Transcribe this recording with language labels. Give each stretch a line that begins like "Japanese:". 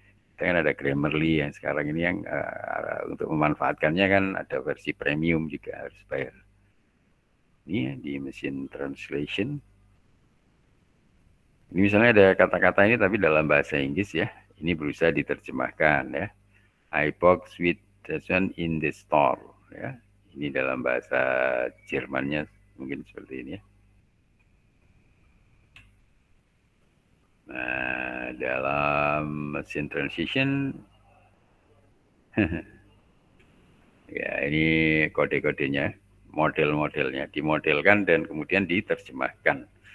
Indonesian: Kita kan ada Grammarly yang sekarang ini yang untuk memanfaatkannya kan ada versi premium juga harus bayar. Ini di mesin translation. Ini misalnya ada kata-kata ini tapi dalam bahasa Inggris ya. Ini berusaha diterjemahkan ya.
English: I bought sweet one in the store
Indonesian: ya. Ini dalam bahasa Jermannya mungkin seperti ini ya. Nah, dalam mesin transition ya ini kode-kodenya, model-modelnya dimodelkan dan kemudian diterjemahkan.